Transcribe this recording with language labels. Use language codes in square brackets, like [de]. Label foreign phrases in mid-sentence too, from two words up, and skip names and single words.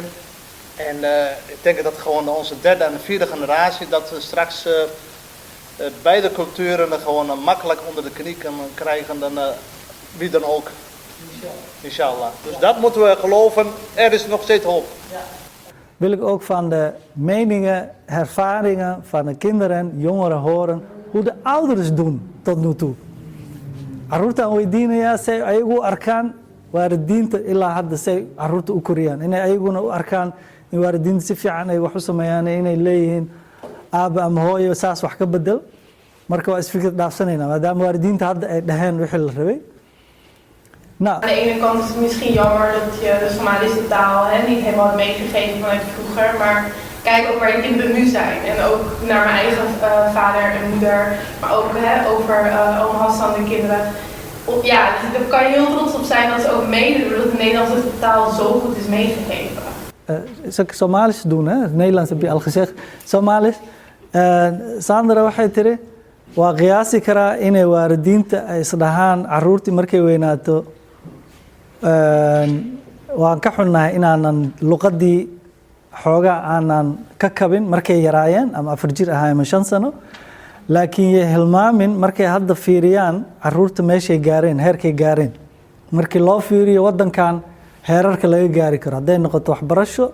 [nl] En ik denk dat gewoon onze derde en vierde generatie, dat we straks beide culturen gewoon makkelijk onder de knie kunnen krijgen dan wie dan ook. Inshallah. Dus dat moeten we geloven, er is nog steeds hoop. Wil ik ook van de meningen, ervaringen van de kinderen, jongeren horen hoe de ouders doen tot nu toe. [so] Carruurta weydiinaya say ayagu arkaan waalidiinta ilaa hadda say carruurta u koriyaan inay ayaguna u arkaan in waalidiinta si fiican ay wax u sameeyaan inay leeyihiin aaba ama hooyo saas wax ka bedel marka waa isfikir dhaafsanayna maadaama waalidiinta hadda ay dhaheen wixii la rabay. [nl] Aan de ene kant is het misschien jammer dat je de Somalische taal niet helemaal hebt meegegeven vanuit vroeger, maar kijk ook waar je kinderen nu zijn. En ook naar mijn eigen vader en moeder, maar ook over oom Hassan de kinderen. Ja, daar kan je heel trots op zijn dat ze ook meedoen, dat de Nederlandse taal zo goed is meegegeven. Zal ik Somalisch doen, hè? Het Nederlands heb je al gezegd. Somalisch. [so] Sandra waxay tiri waa qiyaasi karaa inay waalidiinta ay isdhahaan carruurtii markay weynaato waan ka xunnahay inaanan luqadii xoogaa aanan ka kabin markay yaraayeen ama 4 jir ahaayeen ama 5 sano laakiin yay hilmaamin markay hadda fiiriyaan carruurta meeshay gaareen heerkay gaareen markii loo fiiriyo waddankan heerarka laga gaari karo hadday noqoto waxbarasho